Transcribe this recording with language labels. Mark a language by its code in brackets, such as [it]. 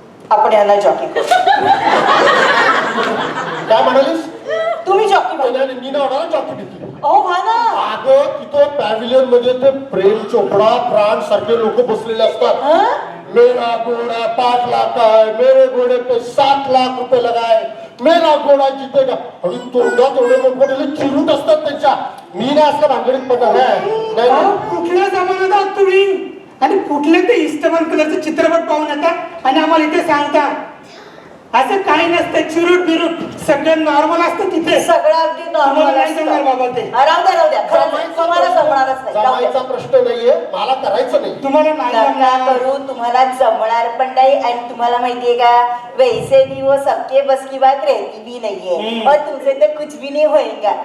[mr] आपण यांना जॉकी करू. काय म्हणालीस? तुम्ही जॉकी बना. मी ना होणार जॉकी भीती. अहो व्हा ना. अगं तिथं पॅव्हिलियन मध्ये ते प्रेम चोपडा, प्राण सारखे लोक बसलेले असतात. हं? [hi] मेरा घोड़ा 5 लाख का है, मेरे घोड़े पे 7 लाख रुपए लगाए, मेरा घोड़ा जीतेगा. [mr] आणि तोंडात एवढे मोठमोठे चिरूट असतात त्यांच्या. मी नाही असलं भांगडीत पडणार नाही. अहो, कुठल्या जमान्यात आहात तुम्ही? आणि कुठले ते इस्टमन कलरचे चित्रपट पाहून येतात आणि आम्हाला इथे सांगता असं काही नसतं. चिरूट बिरूट सगळं नॉर्मल असतं तिथे. सगळं अगदी तुम्हाला नॉर्मल नाही जमणार बाबा ते. राहू द्या खरंच तुम्हाला जमणारच नाही. जमायचा प्रश्न नाहीये, मला करायचं नाही. तुम्हाला नाही नका जमणार. करू, तुम्हाला जमणार पण नाही. आणि तुम्हाला माहितीये का, [hi] वैसे भी वो सबके बस की बात रहती भी नहीं है, और तुमसे तो कुछ भी नहीं होएगा.